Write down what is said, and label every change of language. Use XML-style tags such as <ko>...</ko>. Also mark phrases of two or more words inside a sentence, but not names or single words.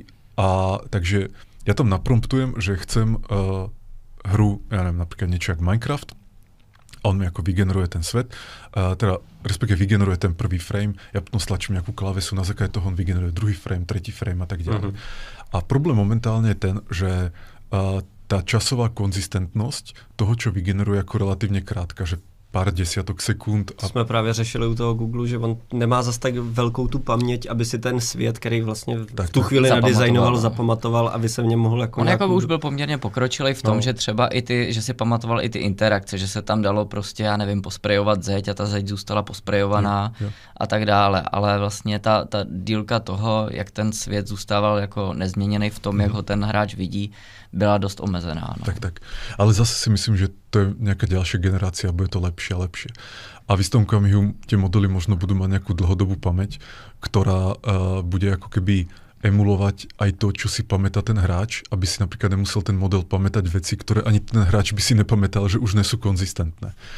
<sk>A takže ja tam napromptujem, že chcem hru, ja neviem, napríklad niečo jak Minecraft, a on mi ako vygeneruje ten svet, teda respektíve vygeneruje ten prvý frame, ja potom stlačím nejakú klávesu, na základe toho on vygeneruje druhý frame, tretí frame a tak ďalej. A problém momentálne je ten, že tá časová konzistentnosť toho, čo vygeneruje, ako relatívne krátka, že pár desiatok sekund.</sk> <cs>A jsme právě řešili u toho Google, že on nemá zas tak velkou tu paměť, aby si ten svět, který vlastně v tu chvíli nadizajnoval, zapamatoval, aby se v něm mohl jako... On jako už byl poměrně pokročilý v tom, že třeba že si pamatoval i ty interakce, že se tam dalo prostě, já nevím, posprejovat zeď a ta zeď zůstala posprejovaná a tak dále, ale vlastně ta dílka toho, jak ten svět zůstával jako nezměněný v tom, jak ho ten hráč vidí, byla dost omezená. No.</cs> <sk>Tak. Ale zase si myslím, že to je nejaká ďalšia generácia, bude to lepšie a lepšie. A v istom okamihu tie modely možno budú mať nejakú dlhodobú pamäť, ktorá bude ako keby emulovať aj to, čo si pamätá ten hráč, aby si napríklad nemusel ten model pamätať veci, ktoré ani ten hráč by si nepamätal, že už nie sú konzistentné.</sk>